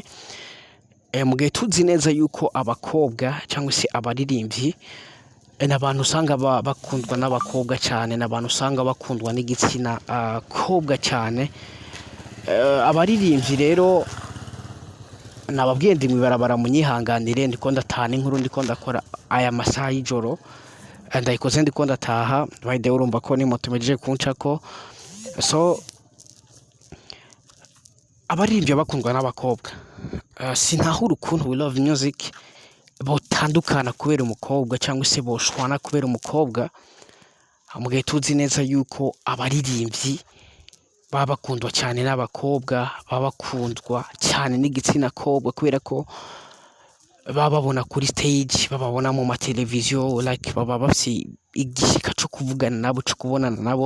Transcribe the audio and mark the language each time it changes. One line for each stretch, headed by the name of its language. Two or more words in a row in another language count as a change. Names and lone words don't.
Kinyarwanda: Mu gihe tuzi neza yuko abakobwa cyangwa se abaririmbyi n'abantu usanga bakundwa n'abakobwa cyane, n'abantu usanga bakundwa n'igitsina kobwa cyane. Abaririmbyi rero nababwiye ndi mwibarabara, munyihanganire, ndiko ndataha n'inkuru, ndiko ndakora aya masaha y'ijoro, ndayikoze ndiko ndataha
English: by the way.
Kinyarwanda: Urumva ko ni moto imejeje kuncako, so abaririmbyi bakundwa n'abakobwa. Sinahura ukuntu We Love Music botandukana kubera umukobwa cyangwa se boshwana kubera umukobwa, mu gihe tuzi neza yuko abaririmbyi baba bakundwa cyane n'abakobwa, baba bakundwa cyane n'igitsina kobwa kubera ko baba babona kuri stage, bababona mu mateleviziyo, like baba bafite igishyika cyo kuvugana nabo, cyo kubonana nabo.